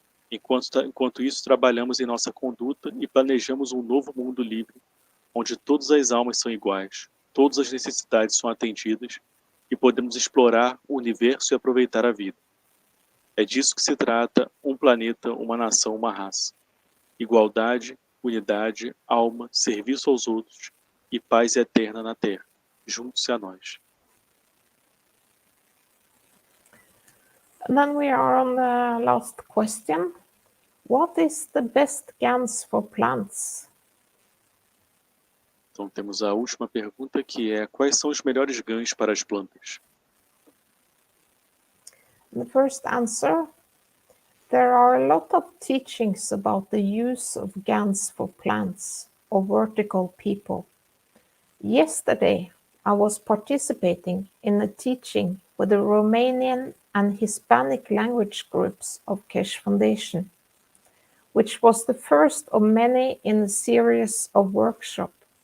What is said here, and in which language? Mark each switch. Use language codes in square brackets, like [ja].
[pt] Enquanto isso, trabalhamos em nossa conduta e planejamos um novo mundo livre, onde todas as almas são iguais, todas as necessidades são atendidas e podemos explorar o universo e aproveitar a vida. É disso que se trata um planeta, uma nação, uma raça. Igualdade, unidade, alma, serviço aos outros e paz eterna na Terra. Junte-se a nós. [en] And then we are on the last question. What is the best GANs for plants? [pt] Então temos a última pergunta, que é: quais são os melhores GANs para as plantas? [en] The first answer, there are a lot of teachings about the use of GANs for plants or vertical people. Yesterday, I was participating in a teaching with the Romanian and Hispanic language groups of Keshe Foundation, which was the first of many in a series of workshops.